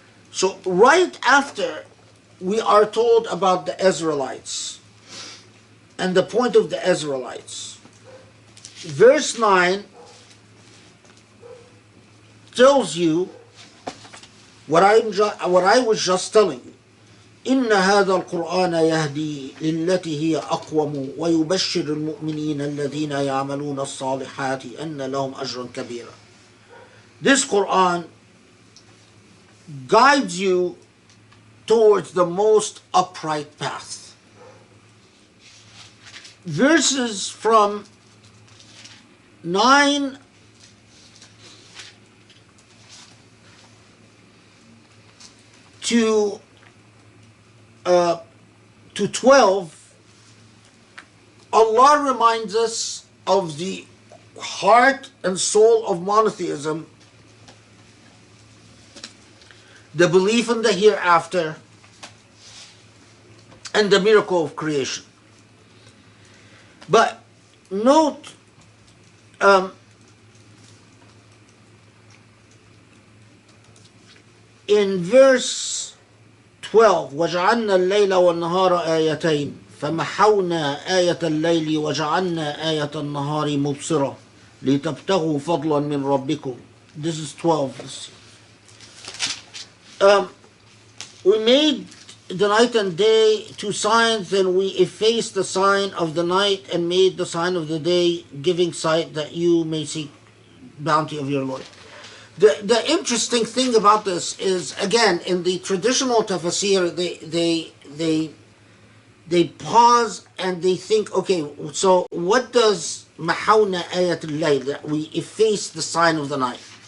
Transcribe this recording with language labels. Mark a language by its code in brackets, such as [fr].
[en] So right after we are told about the Israelites and the point of the Israelites, verse 9 tells you what I was just telling you. [ar] إن هذا القرآن يهدي للتي هي أقوم ويبشر المؤمنين الذين يعملون الصالحات أن لهم أجرا كبيرا. [en] This Quran guides you towards the most upright path. Verses from 9 to 12, Allah reminds us of the heart and soul of monotheism, the belief in the hereafter, and the miracle of creation. But note, in verse 12, [ar] وَجَعَلْنَا اللَّيْلَ وَالنَّهَارَ آيَتَيْنِ فَمَحَوْنَا آيَةَ اللَّيْلِ وَجَعَلْنَا آيَةَ النَّهَارِ مُبْصِرَةً لِتَبْتَغُوا فَضْلًا مِنْ رَبِّكُمْ. [en] This is 12. We made the night and day two signs, and we effaced the sign of the night and made the sign of the day, giving sight that you may seek bounty of your Lord. The interesting thing about this is, again, in the traditional tafsir, they pause and they think, okay, so what does mahawna ayat al-layl, that we efface the sign of the night?